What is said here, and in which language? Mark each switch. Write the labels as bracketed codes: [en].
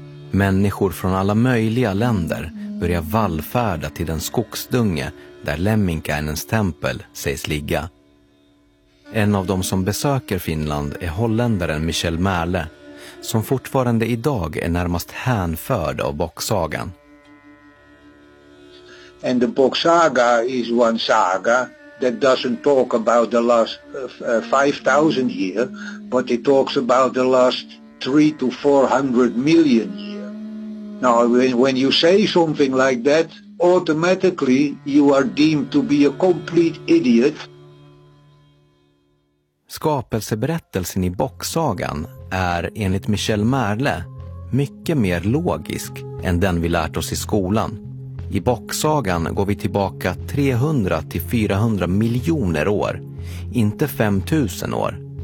[sv] Människor från alla möjliga länder börjar vallfärda till den skogsdunge där Lemminkainens tempel sägs ligga. En av dem som besöker Finland är holländaren Michel Merle, som fortfarande idag är närmast hänförd av Bocksagan. [en] And the Bocksaga is one saga that doesn't talk about the last 5,000 years, but it talks about the last 300 to 400 million years. Now, when you say something like that, automatically you are deemed to be a complete idiot. [sv] Skapelseberättelsen i Bocksagan är, enligt Michel Merle, mycket mer logisk än den vi lärt oss i skolan. I Bocksagan går vi tillbaka 300-400 miljoner år, inte 5000 år.